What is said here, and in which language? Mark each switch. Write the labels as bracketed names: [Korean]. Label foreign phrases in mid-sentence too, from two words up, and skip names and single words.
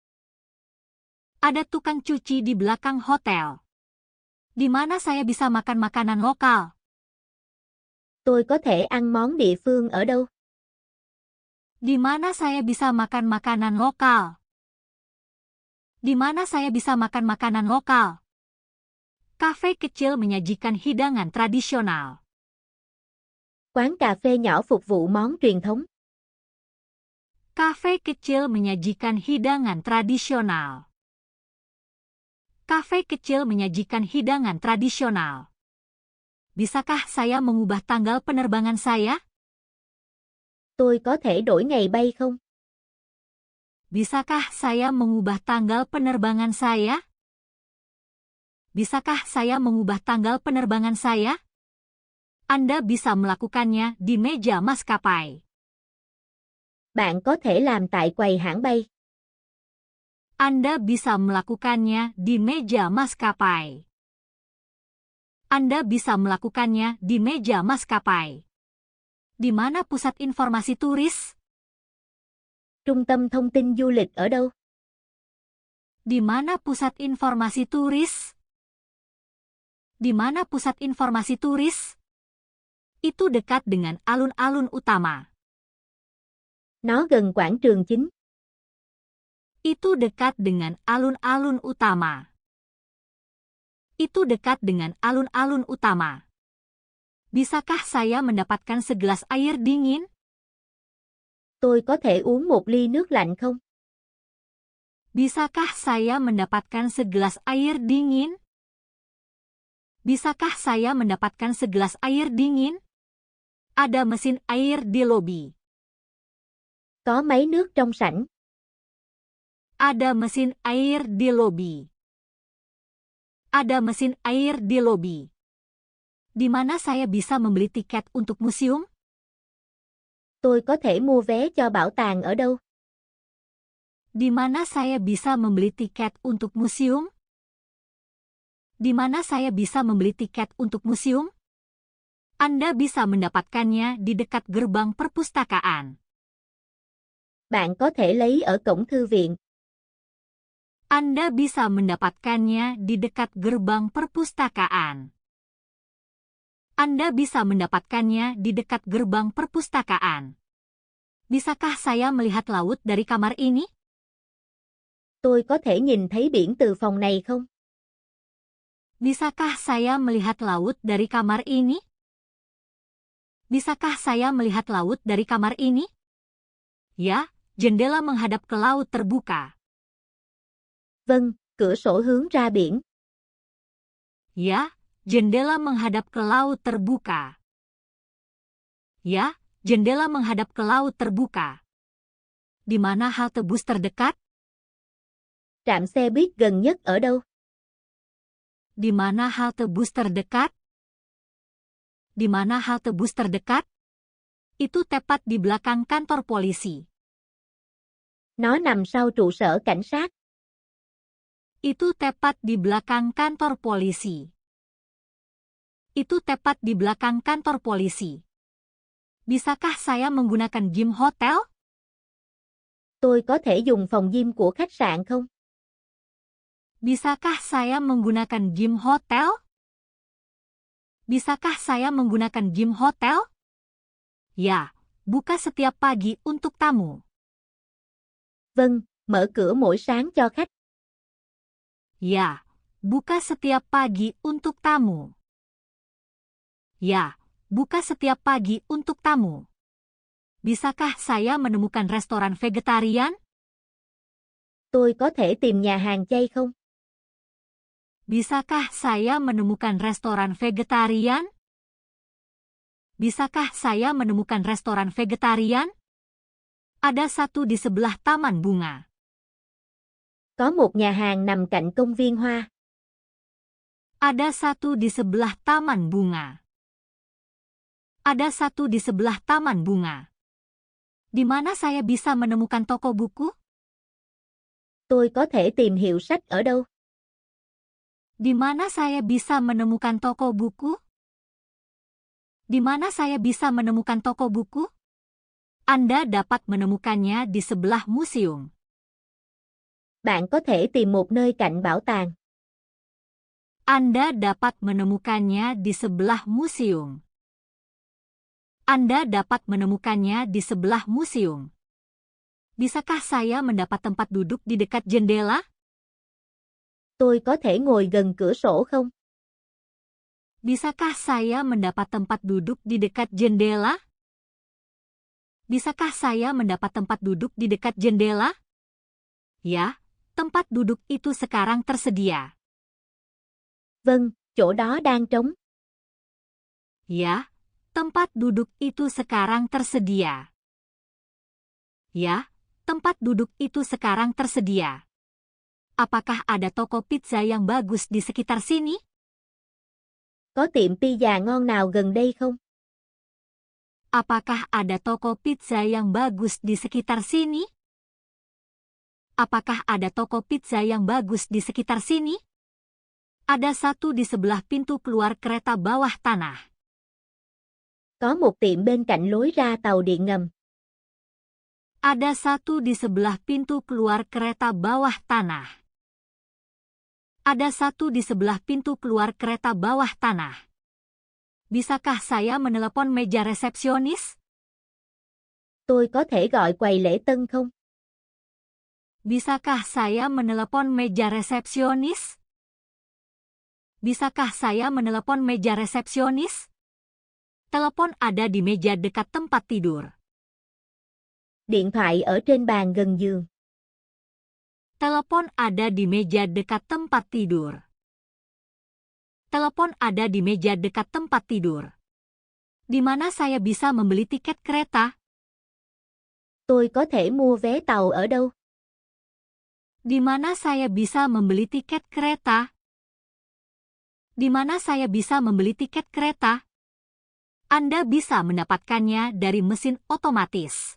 [Indonesian] Ada tukang cuci di belakang hotel. Di mana saya bisa makan makanan lokal? [Vietnamese] Tôi có thể ăn món địa phương ở đâu? [Indonesian] Di mana saya bisa makan makanan lokal? Di mana saya bisa makan makanan lokal? Kafe kecil menyajikan hidangan tradisional. [Vietnamese] Quán cà phê nhỏ phục vụ món truyền thống. [Indonesian] Kafe kecil menyajikan hidangan tradisional. Kafe kecil menyajikan hidangan tradisional. Bisakah saya mengubah tanggal penerbangan saya? [Vietnamese] Tôi có thể đổi ngày bay không? [Indonesian] Bisakah saya mengubah tanggal penerbangan saya? Bisakah saya mengubah tanggal penerbangan saya? Anda bisa melakukannya di meja maskapai. [Vietnamese] Bạn có thể làm tại quầy hãng bay. [Indonesian] Anda bisa melakukannya di meja maskapai. Anda bisa melakukannya di meja maskapai. Di mana pusat informasi turis? [Vietnamese] Trung tâm thông tin du lịch ở đâu? [Indonesian] Di mana pusat informasi turis? Di mana pusat informasi turis? Itu dekat dengan alun-alun utama. [Vietnamese] Nó gần quảng trường chính. [Indonesian] Itu dekat dengan alun-alun utama. Itu dekat dengan alun-alun utama. Bisakah saya mendapatkan segelas air dingin? [Vietnamese] Tôi có thể uống một ly nước lạnh không? [Indonesian] Bisakah saya mendapatkan segelas air dingin? Bisakah saya mendapatkan segelas air dingin? Ada mesin air di lobi. [Vietnamese] Có máy nước trong sảnh. [Indonesian] Ada mesin air di lobi. Ada mesin air di lobi. Di mana saya bisa membeli tiket untuk museum? [Vietnamese] Tôi có thể mua vé cho bảo tàng ở đâu? [Indonesian] Di mana saya bisa membeli tiket untuk museum? Di mana saya bisa membeli tiket untuk museum? Anda bisa mendapatkannya di dekat gerbang perpustakaan. [Vietnamese] Bạn có thể lấy ở cổng thư viện. [Indonesian] Anda bisa mendapatkannya di dekat gerbang perpustakaan. Anda bisa mendapatkannya di dekat gerbang perpustakaan. Bisakah saya melihat laut dari kamar ini? [Vietnamese] Tôi có thể nhìn thấy biển từ phòng này không? [Indonesian] Bisakah saya melihat laut dari kamar ini? Bisakah saya melihat laut dari kamar ini? Ya, jendela menghadap ke laut terbuka. [Vietnamese] Vâng, cửa sổ hướng ra biển. [Indonesian] Ya, jendela menghadap ke laut terbuka. Ya, jendela menghadap ke laut terbuka. Di mana halte bus terdekat? [Vietnamese] Trạm xe buýt gần nhất ở đâu? [Indonesian] Di mana halte bus terdekat? Di mana halte bus terdekat? Itu tepat di belakang kantor polisi. [Vietnamese] Nó nằm sau trụ sở cảnh sát. [Indonesian] Itu tepat di belakang kantor polisi. Itu tepat di belakang kantor polisi. Bisakah saya menggunakan gym hotel? [Vietnamese] Tôi có thể dùng phòng gym của khách sạn không? [Indonesian] Bisakah saya menggunakan gym hotel? Bisakah saya menggunakan gym hotel? Ya, buka setiap pagi untuk tamu. [Vietnamese] Vâng, mở cửa mỗi sáng cho khách. [Indonesian] Ya, buka setiap pagi untuk tamu. Ya, buka setiap pagi untuk tamu. Bisakah saya menemukan restoran vegetarian? [Vietnamese] Tôi có thể tìm nhà hàng chay không? [Indonesian] Bisakah saya menemukan restoran vegetarian? Bisakah saya menemukan restoran vegetarian? Ada satu di sebelah taman bunga. [Vietnamese] Có một nhà hàng nằm cạnh công viên hoa. [Indonesian] Ada satu di sebelah taman bunga. Ada satu di sebelah taman bunga. Di mana saya bisa menemukan toko buku? [Vietnamese] Tôi có thể tìm hiệu sách ở đâu? [Indonesian] Di mana saya bisa menemukan toko buku? Di mana saya bisa menemukan toko buku? Anda dapat menemukannya di sebelah museum. [Vietnamese] Bạn có thể tìm một nơi cạnh bảo tàng. [Indonesian] Anda dapat menemukannya di sebelah museum. Anda dapat menemukannya di sebelah museum. Bisakah saya mendapat tempat duduk di dekat jendela? [Vietnamese] Tôi có thể ngồi gần cửa sổ không? [Indonesian] Bisakah saya mendapat tempat duduk di dekat jendela? Bisakah saya mendapat tempat duduk di dekat jendela? Ya, tempat duduk itu sekarang tersedia. [Vietnamese] Vâng, chỗ đó đang trống. [Indonesian] Ya, tempat duduk itu sekarang tersedia. Ya, tempat duduk itu sekarang tersedia. Apakah ada toko pizza yang bagus di sekitar sini? [Vietnamese] Có tiệm pizza ngon nào gần đây không? [Indonesian] Apakah ada toko pizza yang bagus di sekitar sini? Apakah ada toko pizza yang bagus di sekitar sini? Ada satu di sebelah pintu keluar kereta bawah tanah. [Vietnamese] Có một tiệm bên cạnh lối ra tàu điện ngầm. [Indonesian] Ada satu di sebelah pintu keluar kereta bawah tanah. Ada satu di sebelah pintu keluar kereta bawah tanah. Bisakah saya menelepon meja resepsionis? [Vietnamese] Tôi có thể gọi quầy lễ tân không? [Indonesian] Bisakah saya menelepon meja resepsionis? Bisakah saya menelepon meja resepsionis? Telepon ada di meja dekat tempat tidur. [Vietnamese] Điện thoại ở trên bàn gần giường. [Indonesian] Telepon ada di meja dekat tempat tidur. Telepon ada di meja dekat tempat tidur. Di mana saya bisa membeli tiket kereta? [Vietnamese] Tôi có thể mua vé tàu ở đâu? [Indonesian] Di mana saya bisa membeli tiket kereta? Di mana saya bisa membeli tiket kereta? Anda bisa mendapatkannya dari mesin otomatis.